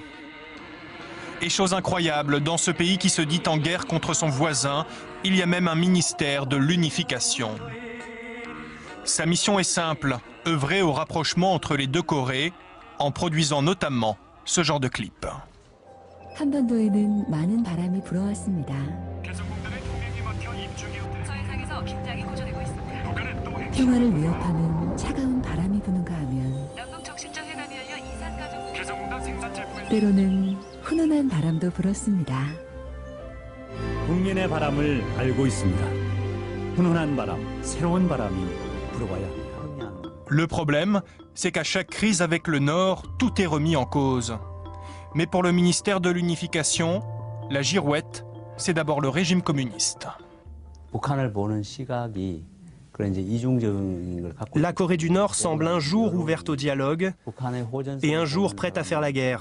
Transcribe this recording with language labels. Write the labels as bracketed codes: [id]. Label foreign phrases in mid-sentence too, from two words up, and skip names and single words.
[fr] Et chose incroyable, dans ce pays qui se dit en guerre contre son voisin, il y a même un ministère de l'unification. Sa mission est simple, œuvrer au rapprochement entre les deux Corées, en produisant notamment ce genre de clip. [ko] 한반도에는 많은 바람이 불어왔습니다. 평화를 위협하는 차가운 바람이 부는가 하면 때로는 훈훈한 바람도 불었습니다. 국민의 바람을 알고 있습니다. 훈훈한 바람, 새로운 바람이 불어와야 합니다. [fr] Le problème, c'est qu'à chaque crise avec le Nord, tout est remis en cause. Mais pour le ministère de l'Unification, la girouette, c'est d'abord le régime communiste. La Corée du Nord semble un jour ouverte au dialogue et un jour prête à faire la guerre.